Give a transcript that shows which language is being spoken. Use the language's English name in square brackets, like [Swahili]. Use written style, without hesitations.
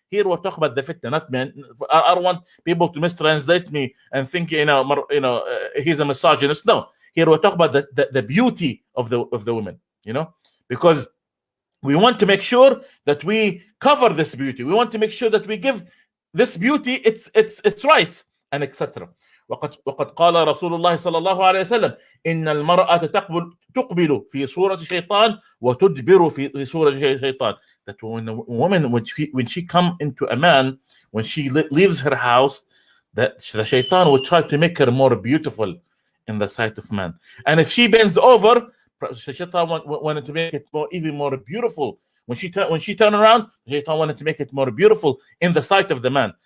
[English] Here we're talking about the fitna, not men. I don't want people to mistranslate me and think he's a misogynist. No, here we're talking about the beauty of the women. You know, because we want to make sure that we cover this beauty. We want to make sure that we give this beauty its rights, and etc. [Arabic] وقد قال رسول الله صلى الله عليه وسلم إن المرأة تقبل في صورة شيطان وتدبر في صورة شيطان. [English] That when a woman, when she come into a man, when she leaves her house, that the shaitan would try to make her more beautiful in the sight of man. And if she bends over, Shaitan wanted to make it even more beautiful. When she turned around, Shaitan wanted to make it more beautiful in the sight of the man.